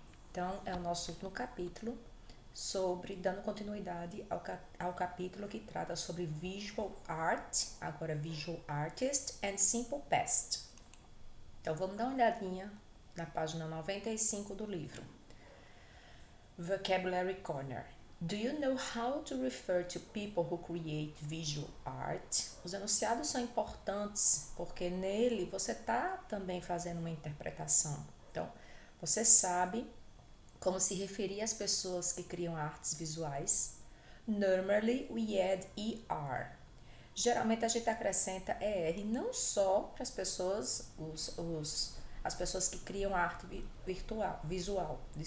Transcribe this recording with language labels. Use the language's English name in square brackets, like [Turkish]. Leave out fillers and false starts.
[Portuguese] Então, é o nosso último capítulo dando continuidade ao capítulo que trata sobre Visual Art, agora Visual Artist and Simple Past. Então, vamos dar uma olhadinha na página 95 do livro. [English] Vocabulary Corner. Do you know how to refer to people who create visual art? [Portuguese] Os enunciados são importantes porque nele você está também fazendo uma interpretação. Então, você sabe como se referir às pessoas que criam artes visuais. Normally, we add ER. Geralmente a gente acrescenta ER não só para as pessoas, as pessoas que criam arte visual.